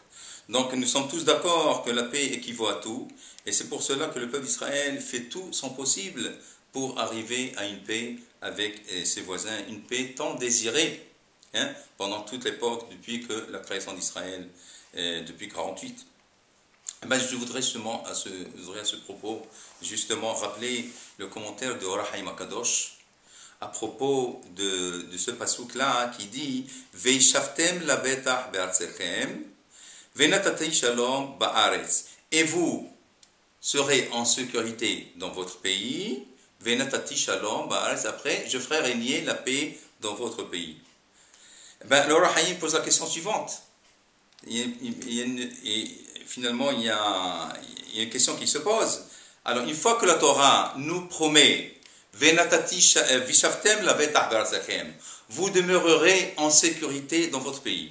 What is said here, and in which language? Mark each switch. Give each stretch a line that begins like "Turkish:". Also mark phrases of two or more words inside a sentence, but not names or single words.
French: Donc nous sommes tous d'accord que la paix équivaut à tout, et c'est pour cela que le peuple d'Israël fait tout son possible pour arriver à une paix avec ses voisins, une paix tant désirée pendant toute l'époque, depuis que la création d'Israël, depuis 48. Ben, je voudrais justement à ce propos justement rappeler le commentaire de Or HaChaim HaKadosh à propos de ce pasouk-là qui dit
Hebrew: וישבתם לבטח בארצכם ונתתי שלום בארץ,
French: et vous serez en sécurité dans votre pays,
Hebrew: ונתתי שלום בארץ,
French: après je ferai régner la paix dans votre pays. Ben, Or HaChaim pose la question suivante. Finalement, il y a une question qui se pose. Alors, une fois que la Torah nous promet vous demeurerez en sécurité dans votre pays.